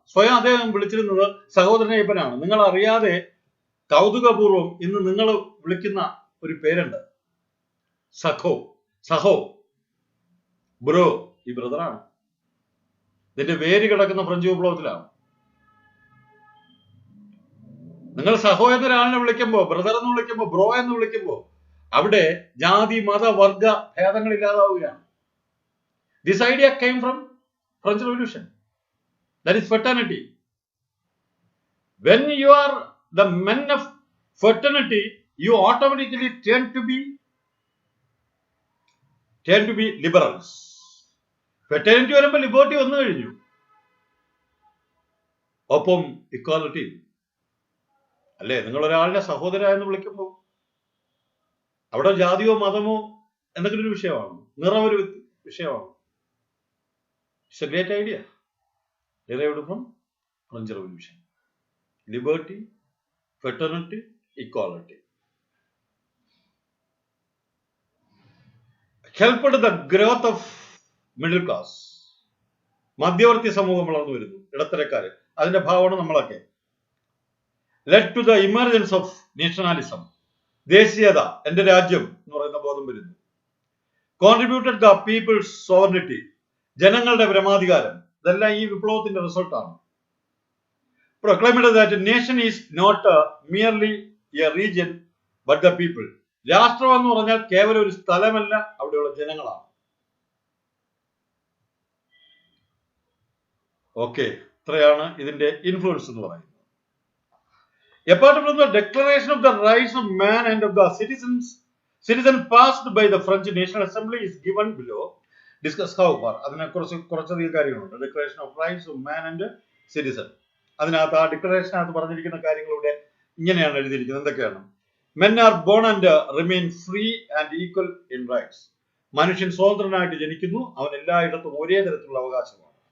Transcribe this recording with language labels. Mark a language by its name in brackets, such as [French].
[Malayalam] സ്വയം അദ്ദേഹം വിളിച്ചിരുന്നത് സഹോദരൻ അയ്യപ്പനാണ്. നിങ്ങൾ അറിയാതെ കൗതുകപൂർവം ഇന്ന് നിങ്ങൾ വിളിക്കുന്ന ഒരു പേരുണ്ട്, സഹോ, ബ്രോ. ഈ ബ്രദറാണ്. ഇതിന്റെ വേര് കിടക്കുന്ന ഫ്രഞ്ച് വിപ്ലവത്തിലാണ്. നിങ്ങൾ സഹോ എന്നൊരാളിനെ വിളിക്കുമ്പോ, ബ്രദർ എന്ന് വിളിക്കുമ്പോ, ബ്രോ എന്ന് വിളിക്കുമ്പോ അവിടെ ജാതി മത വർഗ ഭേദങ്ങൾ ഇല്ലാതാവുകയാണ്. [English] This idea came from French Revolution. That is fraternity. When you are the men of fraternity, you automatically tend to be liberals. [Malayalam] Fraternity വരുമ്പോൾ ലിബർട്ടി വന്നു കഴിഞ്ഞു, ഒപ്പം ഇക്വാലിറ്റി അല്ലേ? നിങ്ങൾ ഒരാളിനെ സഹോദര എന്ന് വിളിക്കുമ്പോൾ അവിടെ ജാതിയോ മതമോ എന്തെങ്കിലും ഒരു വിഷയമാണ്, നിറം ഒരു വിഷയമാണ്. [English] It's a great idea derived from French Revolution. Liberty, fraternity, equality. Helped the growth of middle class. [Malayalam] മധ്യവർത്തി സമൂഹം വളർന്നു വരുന്നു, ഇടത്തരക്കാര്. അതിന്റെ ഭാവമാണ് നമ്മളൊക്കെ. [English] Led to the emergence of nationalism. [Malayalam] ദേശീയത, എന്റെ രാജ്യം എന്ന് പറയുന്ന ബോധം വരുന്നു. [English] Contributed the people's sovereignty. [Malayalam] ജനങ്ങളുടെ പരമാധികാരം. ഇതെല്ലാം ഈ വിപ്ലവത്തിന്റെ റിസൾട്ടാണ്. [English] Proclaimed that nation is not merely a region but the people. [Malayalam] രാഷ്ട്രം എന്ന് പറഞ്ഞാൽ കേവലം ഒരു സ്ഥലമല്ല, അവിടെയുള്ള ജനങ്ങളാണ്. ഓക്കെ, ഇത്രയാണ് ഇതിന്റെ ഇൻഫ്ലുവൻസ് എന്ന് പറയുന്നത്. [English] Apart from the declaration of the rights of man and of the citizen passed by the French National Assembly is given below. Discuss how far. [Malayalam] അതിനെ കുറച്ചധികം കാര്യങ്ങളുണ്ട്. Declaration of rights of man and citizen. അതിനകത്ത് ആ ഡിക്ലറേഷനകത്ത് പറഞ്ഞിരിക്കുന്ന കാര്യങ്ങളുടെ ഇങ്ങനെയാണ് എഴുതിയിരിക്കുന്നത്. എന്തൊക്കെയാണ്? [English] Men are born and remain free and equal in rights. [Malayalam] മനുഷ്യൻ സ്വതന്ത്രനായിട്ട് ജനിക്കുന്നു, അവൻ എല്ലായിടത്തും ഒരേ തരത്തിലുള്ള അവകാശമാണ്.